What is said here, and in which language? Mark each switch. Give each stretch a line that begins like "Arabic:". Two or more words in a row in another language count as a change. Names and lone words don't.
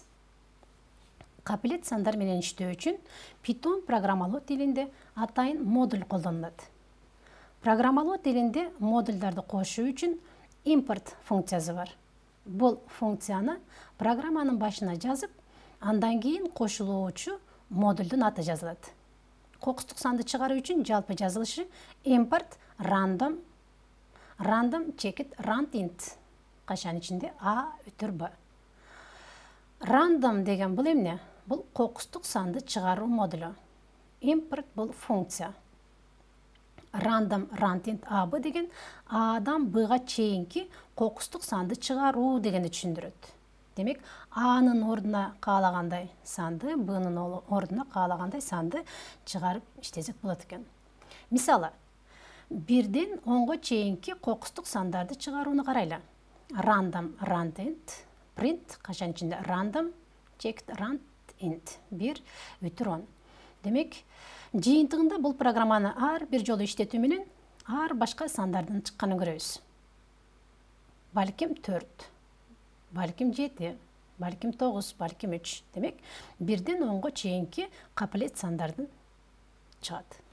Kyrgyz: Капилет сандар менен иштөө үчүн Python программалоо тилинде атайын модуль колдонулат. Программалоо тилинде модульдарды кошуу үчүн import функциясы бар. Бул функцияны программанын башына жазып, андан кийин кошулуучу модулдун аты жазылат. Кокустук санды чыгаруу үчүн жалпы жазылышы
English: import random checked rand int.
Kyrgyz: Кашан ичинде a бүтүр b. Random деген бул эмне? Бул кокустук санды чыгаруу модулу. Import бул функция.
English: Random rand int ab
Kyrgyz: деген aдан b'га чейинки кокустук санды чыгаруу дегенди түшүндүрөт. Демек, A'нын ордуна каалагандай санды, Б'нын ордуна каалагандай санды чыгарып иштесек болот экен. Мисалы, 1ден 10го чейинки кокустук сандарды чыгарууну карайлы.
English: Random rand int,
Kyrgyz: print кашан ичинде
English: random checked rand int
Kyrgyz: 1 бүтүр 10. Демек, жыйынтыгында бул программаны ар бир жолу иштетүү менен ар башка сандардын чыкканын көрөбүз. Балким 4. Балким 7, балким 9, балким 3. Демек, 1ден 10го чейинки капилет сандардын чыгат.